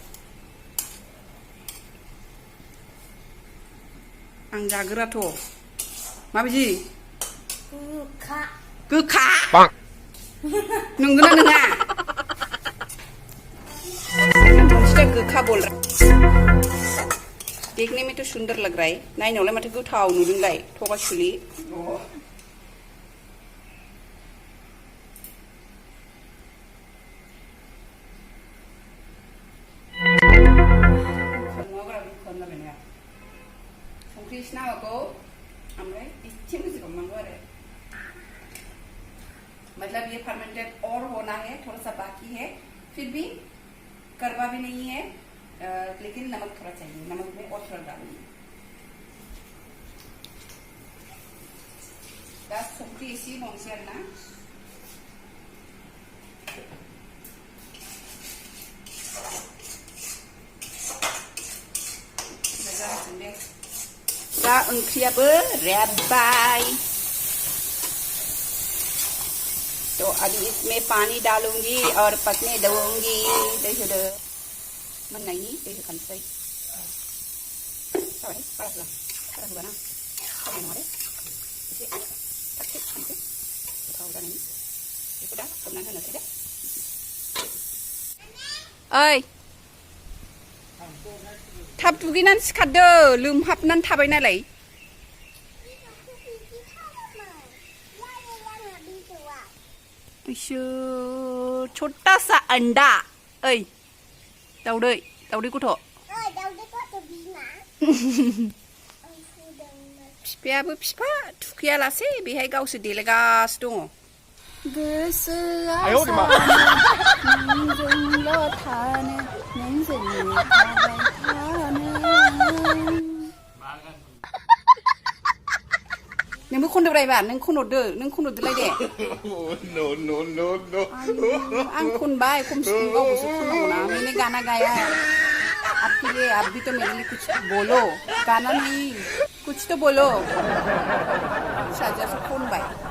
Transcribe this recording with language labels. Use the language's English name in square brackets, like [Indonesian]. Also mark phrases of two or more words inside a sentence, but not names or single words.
[Bodo] आं जागोराथ'। माबायदि? गोखा? नंगौना नङा? मोनसेया गोखा [Hindi] बोल रहा। देखने में तो सुंदर लग रहा है, [Bodo] नायनायावलाय माथो गोथाव नुदोंलाय थगासुलि। संख्रि एसे नांगौ ओमफ्राय एसे मुजिबावनांगौ आरो। [Hindi] मतलब ये फर्मेंटेड और होना है, थोड़ा सा बाकी है, फिर भी कड़वा भी नहीं है, लेकिन नमक थोड़ा चाहिए। नमक में और थोड़ा डालूंगी। [Bodo] बस संख्रि एसे होनोसै आरोना। दा ओंख्रियाबो रेबबाय। [Hindi] तो अभी इसमें पानी डालूंगी और पकने दूंगी। [Bodo] दै होदो मोननायनि दै होखानोसै। जाबाय बारा होबाना जानाय नङा दे। एसे थागसै खानोसै गोथाव जानायनि। बेखौ दा खोबनानै होनोसै दे। ओइ थाब दुगैनानै सिखारदो, लोमहाबनानै थाबाय नालाय। [Hindi] इसोर छोटा सा अंडा। [Bodo] ओइ दाउदै गथ'। बिफायाबो बिफा थुखैयालासे बेहाय गावसो देलायगासिनो दङ। गोसोआ नोंजोंल' थानो, नोंजोंनो थाबाय थानो। नोंबो खनदोब्रायबा, नों खनहरदोलाय दे। आं खनबाय, खमसे खम गावबोसो खननांगौना। [Hindi] मैंने गाना गाया है आपके लिए, आप भी तो मेरे लिए कुछ बोलो। गाना नहीं, कुछ तो बोलो। [Bodo] फिसाजोआसो खनबाय।